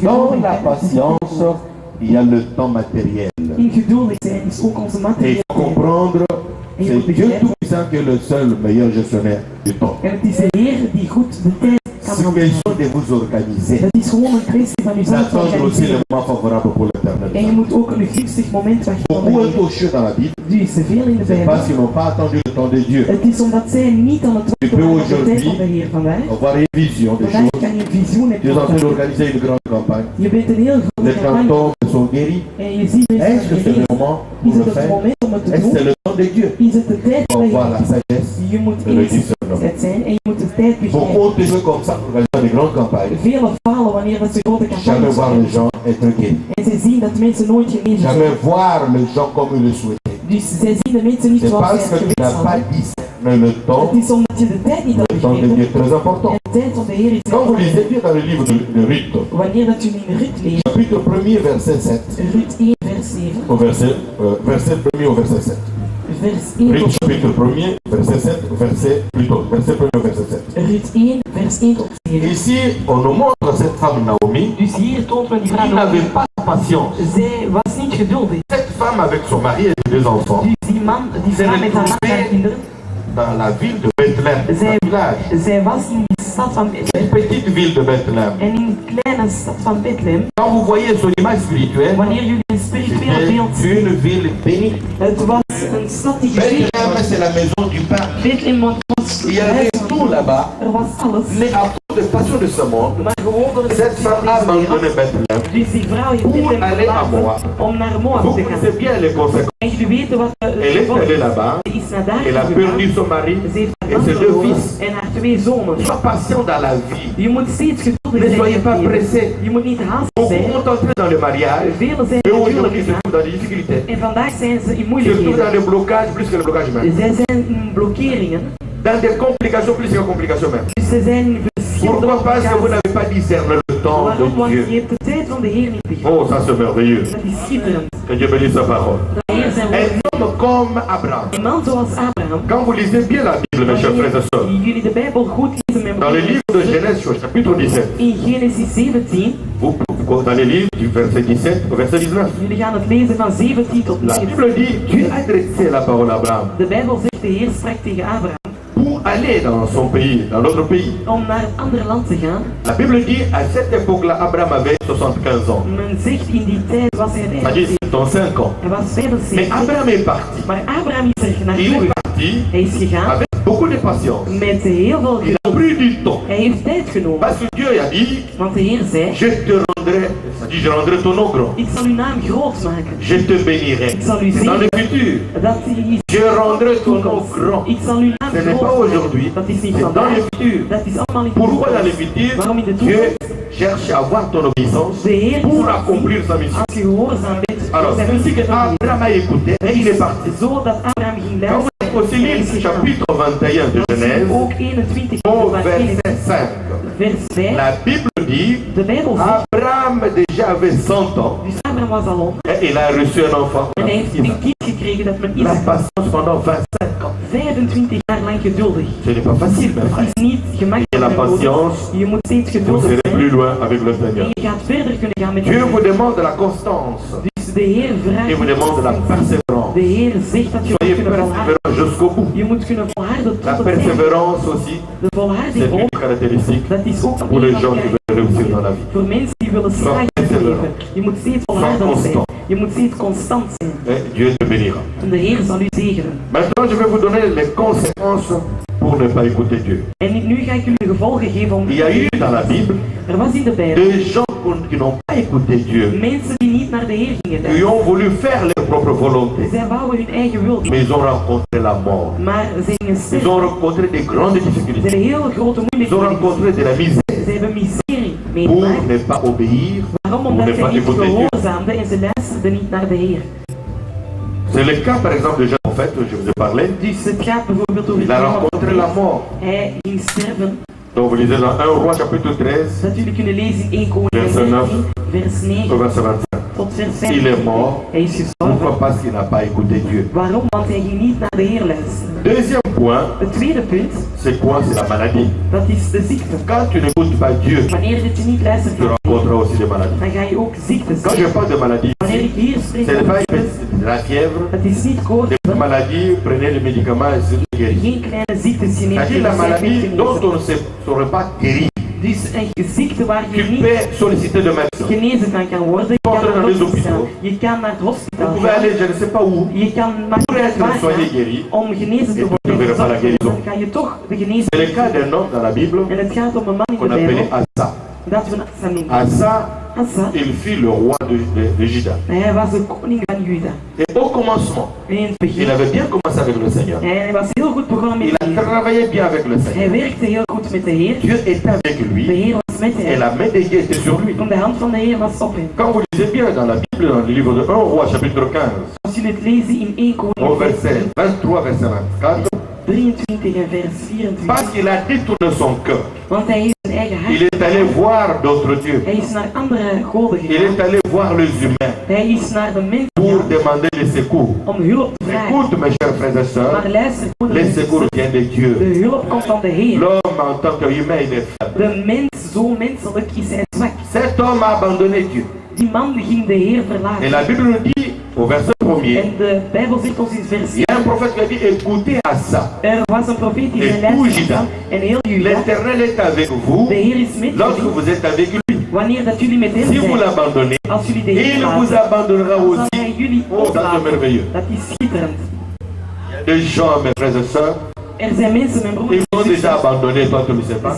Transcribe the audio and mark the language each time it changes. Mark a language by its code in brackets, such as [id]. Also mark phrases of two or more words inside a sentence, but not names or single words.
[fr] Dans [nl] geduldig [fr] la [nl] bent, [fr] patience, il y a le temps matériel. [nl] in geduldig zijn is ook onze [fr] Et il [nl] materiële [fr] faut comprendre, Et c'est vous Dieu devez- Tout-Puissant qui est le seul meilleur gestionnaire du temps. [nl] En het is de Heer die goed de tijd kan [fr] C'est une [nl] hanteren. [fr] question de vous organiser. [nl] Het is gewoon een kwestie van jezelf te [fr] D'attendre aussi le [nl] organiseren. [fr] moment favorable pour [nl] En [fr] l'éternel. [nl] je moet ook een gunstig moment wachten van de [fr] Beaucoup [nl] Heer. [fr] est touché dans la Bible, [nl] Dus veel in de [fr] c'est parce [nl] Bijbel. [fr] qu'ils n'ont pas attendu le temps de Dieu. [nl] Het is omdat zij niet aan het wachten waren op de tijd van de Heer vandaag. [fr] Avoir une vision des [nl] Vandaag [fr] choses. [nl] kan je een visioen [fr] Tu es en train [nl] hebben. [fr] d'organiser une grande campagne. [nl] Je bent een heel grote [fr] Les [nl] campagne [fr] cantons sont guéris. [nl] en je ziet [fr] Est-ce [nl] mensen [fr] que c'est le [nl] genezen. [fr] moment [nl] Is [fr] pour le [nl] het het [fr] faire? [nl] moment om het te [fr] Est-ce que c'est [nl] doen? [fr] le temps de Dieu? [nl] Is het de tijd [fr] Pour [nl] van [fr] avoir la [nl] de Heer? [fr] sagesse [nl] Je moet [fr] et le [nl] eerst [fr] discernement. [nl] het zijn en je moet de tijd [fr] Beaucoup [nl] begrijpen. [fr] ont toujours comme ça organisé des grandes campagnes. [nl] Vele falen wanneer dat ze grote [fr] Jamais [nl] campagnes [fr] voir les [nl] zijn. [fr] gens être guéris. [nl] En ze zien dat mensen nooit genezen zijn. [fr] Jamais voir les gens comme ils le souhaitaient. [nl] Dus zij zien de mensen niet [fr] C'est [nl] zoals [fr] parce [nl] zij [fr] que [nl] het [fr] tu [nl] gewenst [fr] n'as pas [nl] hadden. [fr] discerné le temps. [nl] Het is omdat je de tijd niet had [fr] Le temps de Dieu [nl] begrepen. [fr] est très important. [nl] En de tijd van de Heer is [fr] Quand vous [nl] belangrijk. [fr] lisez bien dans le livre de Ruth, [nl] Wanneer dat je in Ruth leest, [fr] chapitre 1er, verset 7, [nl] Ruth 1 vers 7, [fr] au verset 1er au verset 7. [nl] vers 1 Ruth tot [fr] chapitre 1er, verset 7, verset 1er au verset 7. [nl] Ruth 1 vers 1 tot 7. [fr] Ici, on nous montre cette femme Naomi [nl] Dus hier toont men die [fr] qui [nl] vrouw. [fr] n'avait pas de patience. [nl] Zij was niet geduldig. [fr] Cette femme avec son mari et ses deux enfants [nl] Dus die man, die vrouw met haar man en haar kinderen, [fr] dans la ville de Bethléem, un [nl] zij, [fr] village, [nl] zij was in de stad van Bethlehem. [fr] une petite ville de Bethléem. [nl] En in de kleine stad van Bethlehem, [fr] Quand vous voyez son image spirituelle, [nl] wanneer jullie een spiritueel [fr] c'était [nl] beeld zien, [fr] une ville bénie. [nl] het was een stad die gezegend [fr] Bethléem, [nl] was. [fr] c'est la maison du pain. [nl] Bethlehem was [fr] Il y avait tout là-bas, [nl] er was alles, [fr] mais à cause des passions de ce monde, [nl] maar gewoon door de [fr] cette femme a abandonné Bethléem. [nl] Dus die vrouw heeft [fr] Pour [nl] Bethlehem [fr] aller à Moab. [nl] verlaten om naar Moab [fr] Vous [nl] te gaan. [fr] connaissez bien les conséquences. [nl] En jullie weten wat [fr] Elle est [nl] gevolg [fr] allée [nl] is. [fr] là-bas, [nl] Ze is naar daar [fr] elle a [nl] gegaan. [fr] perdu son mari [nl] Ze heeft haar [fr] et [nl] man [fr] ses deux [nl] verloren [fr] fils. [nl] en haar twee zonen. [fr] Sois patient dans la vie. [nl] Je moet steeds geduldig [fr] Ne [nl] zijn. [fr] soyez [nl] in [fr] pas [nl] het leven. [fr] pressé. [nl] Je moet niet haastig [fr] Beaucoup [nl] zijn. [fr] vont entrer dans le mariage, [nl] Velen zijn [fr] mais [nl] in [fr] aujourd'hui [nl] huwelijk [fr] se [nl] gegaan. [fr] trouvent dans des difficultés. [nl] En vandaag zijn ze in [fr] Surtout dans [nl] moeilijkheden. [fr] les blocages plus que les blocages même. [nl] Zij zijn in blokkeringen. [fr] Dans des complications plus que les complications même. [nl] Dus ze zijn in verschillende [fr] Pourquoi? Parce que vous n'avez pas discerné le temps [nl] Waarom? [fr] de [nl] Want je [fr] Dieu. [nl] hebt de tijd van de Heer niet begrepen. [fr] Oh, ça c'est merveilleux. [nl] Dat is schitterend. [fr] Que Dieu bénisse sa parole. [nl] De Heer zijn woord. [fr] Un homme comme Abraham, [nl] Een man zoals Abraham, Abraham. [fr] Quand vous lisez bien la Bible, mes chers frères et sœurs, [nl] Jullie de Bijbel goed lezen, mijn [fr] dans le livre de Genèse, au chapitre 17, [nl] in Genesis 17, [fr] vous dans les livres du verset 17 au verset 19, [nl] jullie gaan het lezen van 17 tot [fr] la [nl] 19. [fr] Bible dit, Dieu a adressé la parole à Abraham [nl] De Bijbel zegt, de Heer sprak tegen Abraham [fr] pour aller dans son pays, dans notre pays. [nl] om naar een ander land te gaan. [fr] La Bible dit, à cette époque-là, Abraham avait 75 ans. [nl] Men zegt, in die tijd was hij [fr] C'est-à-dire 75 ans. [nl] Hij was [fr] Mais [nl] 75. [fr] Abraham est parti. [nl] Maar Abraham is er [fr] Il [nl] naartoe. [fr] est parti [nl] Hij is gegaan [fr] avec beaucoup de patience. [nl] met heel veel [fr] Il a [nl] geduld. [fr] pris du temps. [nl] Hij heeft tijd genomen. [fr] Parce que Dieu a dit, [nl] Want de Heer zei, [fr] je te rendrai, c'est-à-dire je rendrai ton nom grand. [nl] ik zal uw naam groot maken. [fr] Je te bénirai. [nl] Ik zal u [fr] C'est dans le [nl] zegenen. [fr] futur. [nl] Dat is [fr] Je rendrai ton nom grand. [nl] Ik zal uw naam [fr] Ce n'est pas [nl] groot [fr] aujourd'hui, [nl] maken. Dat is niet [fr] c'est dans [nl] vandaag. [fr] le futur. [nl] Dat is allemaal in de [fr] Pourquoi dans le [nl] toekomst. [fr] futur, [nl] Waarom in de [fr] Dieu [nl] toekomst? [fr] cherche à voir ton obéissance [nl] De Heer [fr] pour [nl] zal [fr] accomplir sa mission. [nl] als je gehoorzaam bent, [fr] Alors, [nl] zijn [fr] c'est ainsi que [nl] missie [fr] Abraham a écouté et il est parti. [nl] zo dat Abraham ging [fr] Quand vous [nl] luisteren. [fr] aussi lire ce chapitre 21 de Genèse, [nl] Ook 21 [fr] au [nl] van [fr] verset [nl] Genesis, [fr] 5, [nl] vers 5. [fr] la Bible dit, [nl] De Bijbel zegt, [fr] Abraham déjà avait 100 ans [nl] dus Abraham was al 100 [fr] et il a reçu un enfant. [nl] en hij heeft een kind gekregen dat men [fr] La [nl] Isaac [fr] patience pendant 25 ans. [nl] 25 jaar lang geduldig. [fr] Ce n'est pas facile, mes [nl] Het [fr] frères. [nl] is niet [fr] Et [nl] gemakkelijk. [fr] la [nl] mijn broeder. [fr] patience, [nl] Je moet steeds [fr] vous [nl] geduldig [fr] serez [nl] zijn. [fr] plus loin avec le [nl] En [fr] Seigneur. [nl] je gaat verder kunnen gaan met de [fr] Dieu vous [nl] Heer. [fr] demande de la constance [nl] Dus de Heer vraagt [fr] et vous demande de la [nl] je. [fr] persévérance. [nl] De Heer zegt dat je moet [fr] Soyez [nl] kunnen volharden. [fr] persévérant jusqu'au bout. [nl] Je moet kunnen volharden [fr] La [nl] tot het einde. [fr] persévérance aussi, [nl] De [fr] c'est [nl] volharding [fr] une [nl] ook. [fr] caractéristique [nl] Dat is ook [fr] pour les [nl] een [fr] gens [nl] van [fr] qui [nl] de [fr] veulent réussir dans la vie. [nl] voor mensen die willen slagen in het leven. Je moet steeds volhardend zijn. [fr] constant. [nl] Je moet steeds constant zijn. [fr] Et Dieu te bénira. [nl] En de Heer zal u zegenen. [fr] Maintenant, je vais vous donner les conséquences pour ne pas écouter Dieu. [nl] En nu ga ik jullie de gevolgen geven om. [fr] Il y a eu dans la Bible [nl] Er was in de Bijbel [fr] des gens qui n'ont pas écouté Dieu, [nl] mensen die niet naar de Heer gingen [fr] qui [nl] luisteren. [fr] ont voulu faire leur propre volonté, [nl] Zij wouden hun eigen wil doen. [fr] mais ils ont rencontré la mort. [nl] Maar ze gingen [fr] Ils [nl] sterven. [fr] ont rencontré des grandes [nl] Ze [fr] difficultés. [nl] hebben heel grote [fr] Ils ont [nl] moeilijkheden. [fr] rencontré de la misère [nl] Ze hebben miserie [fr] pour [nl] meegemaakt. [fr] ne pas obéir, [nl] Waarom? [fr] pour [nl] Omdat [fr] ne [nl] zij [fr] pas [nl] niet [fr] écouter Dieu. [nl] gehoorzaamden en ze luisterden niet naar de Heer. [fr] C'est le cas par exemple de Jean, en fait, je vous ai parlé. [nl] Dus het gaat bijvoorbeeld over [fr] Il a rencontré la mort. [nl] Hij ging sterven. [fr] Donc vous lisez dans 1 Roi chapitre 13, [nl] Dat jullie kunnen lezen in 1 Koningen [fr] Verset [nl] 13, vers [fr] au [nl] 9 [fr] verset 25. [nl] tot vers [fr] Il [nl] 5. [fr] est mort. [nl] Hij is [fr] Pourquoi? [nl] gestorven. [fr] Parce qu'il n'a pas écouté Dieu. [nl] Waarom? Want hij ging niet naar de Heer luisteren. [fr] Deuxième point, [nl] Het tweede punt, [fr] c'est quoi? C'est la maladie. [nl] dat is de ziekte. [fr] Quand tu n'écoutes pas Dieu, [nl] Wanneer dat je niet luistert [fr] tu [nl] naar de Heer, [fr] rencontreras aussi des maladies. [nl] dan ga je ook ziektes [fr] Quand [nl] zien. [fr] je parle de maladie, [nl] Wanneer ik hier spreek [fr] ce n'est [nl] over [fr] pas [nl] ziektes, [fr] de la fièvre, [nl] het is niet koorts, [fr] des maladies, prenez les médicaments et c'est guéri. [nl] geen kleine ziektes. Je neemt [fr] C'est-à-dire [nl] je [fr] la maladie [nl] genezen. [fr] dont on ne saurait pas guérir. [nl] Dus een ziekte waar je [fr] Tu [nl] niet [fr] peux solliciter de médecin. [nl] genezen van kan worden. Je kan [fr] Porte [nl] naar naar het de hospitaal. [fr] hôpitaux. [nl] Je kan naar het [fr] Vous [nl] hospitaal [fr] pouvez [nl] gaan. [fr] aller, je ne sais pas où, [nl] Je kan maar [fr] pour être [nl] waar [fr] soigné, [nl] gaan [fr] guéri. [nl] om genezen te [fr] Et [nl] worden. [fr] tu ne verras pas la guérison. [nl] Dan ga je toch de genezing [fr] C'est le cas d'un homme dans la Bible [nl] En het gaat om een man in de [fr] qu'on appelait [nl] Bijbel [fr] Asa. [nl] dat we Asa noemen. [fr] Asa, [nl] Asa, [fr] il fut le roi de Juda. [nl] hij was de koning van Juda. [fr] Et au commencement, [nl] En in het [fr] il [nl] begin, [fr] avait bien commencé avec le Seigneur. [nl] hij was heel goed begonnen met [fr] Il [nl] de [fr] a [nl] Heer. [fr] travaillé bien avec le Seigneur. [nl] Hij werkte heel goed met de Heer. [fr] Dieu était avec [nl] De [fr] lui [nl] Heer was met [fr] et [nl] hem. [fr] la main de Dieu était sur lui. [nl] En de hand van de Heer was op hem. [fr] Quand vous lisez bien dans la Bible, dans le livre de 1 Roi, chapitre 15, [nl] Als jullie het lezen in 1 [fr] au [nl] Koning [fr] verset 23, verset 24, [nl] 23 en vers 24. [fr] parce qu'il a détourné son cœur, [nl] Want hij heeft zijn eigen [fr] il [nl] hart. [fr] est allé voir d'autres dieux. [nl] Hij is naar andere goden [fr] Il [nl] gegaan. [fr] est allé voir les humains [nl] Hij is naar de mensen [fr] pour [nl] gegaan [fr] demander les secours. [nl] om hulp te vragen. [fr] Écoute, mes chers frères et sœurs, [nl] Maar luister, [fr] les [nl] broeders en [fr] secours [nl] zusters, [fr] viennent de Dieu. [nl] de hulp komt van de Heer. [fr] L'homme en tant qu'humain, il est faible. [nl] De mens, zo menselijk is hij zwak. [fr] Cet homme a abandonné Dieu. [nl] Die man ging de Heer [fr] Et [nl] verlaten. [fr] la Bible nous dit, au verset 1er, [nl] En de Bijbel zegt ons in vers [fr] il y a un prophète qui a dit, écoutez à ça. [nl] er was een profeet die [fr] Et [nl] zijn [fr] tout [nl] luisterde [fr] Juda. [nl] en heel Juda. [fr] L'Éternel est avec vous [nl] De Heer is met [fr] lorsque [nl] jullie. [fr] vous êtes avec lui. [nl] Wanneer dat jullie met hem [fr] Si vous [nl] zijn, [fr] l'abandonnez, [nl] als jullie de Heer [fr] il vous [nl] laten, [fr] abandonnera [nl] dan zal [fr] aussi. [nl] hij jullie [fr] Oh, ça c'est [nl] oplaten. [fr] merveilleux. [nl] Dat is schitterend. [fr] Des gens, mes frères et sœurs, [nl] Er zijn mensen, mijn broers [fr] ils [nl] en [fr] ont déjà [nl] zusters, [fr] abandonné, toi tu ne sais pas.